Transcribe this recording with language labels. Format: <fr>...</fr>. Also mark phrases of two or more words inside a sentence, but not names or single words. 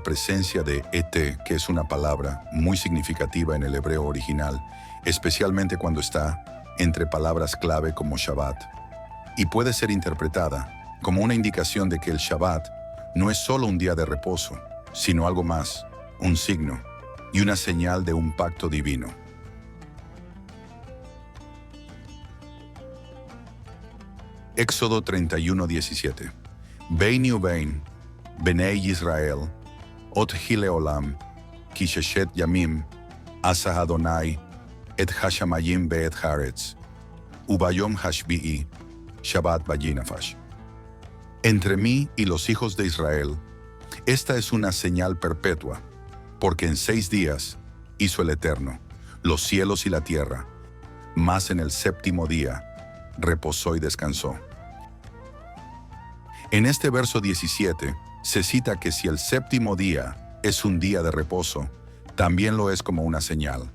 <es>presencia de et, que es una palabra muy significativa en el hebreo original, especialmente cuando está entre palabras clave como Shabbat, y puede ser interpretada como una indicación de que el Shabbat no es solo un día de reposo, sino algo más, un signo y una señal de un pacto divino. Éxodo 31:17.</es> <he>ביני ובין, בני ישראל, אות היא לעולם, כי ששת ימים, עשה אדוני, את השמים ואת הארץ, וביום השביעי, שבת וינפש.</he> <es>Entre mí y los hijos de Israel, esta es una señal perpetua, porque en 6 días hizo el Eterno los cielos y la tierra, mas en el 7º día reposó y descansó. En este verso 17 se cita que si el 7º día es un día de reposo, también lo es como una señal.</es>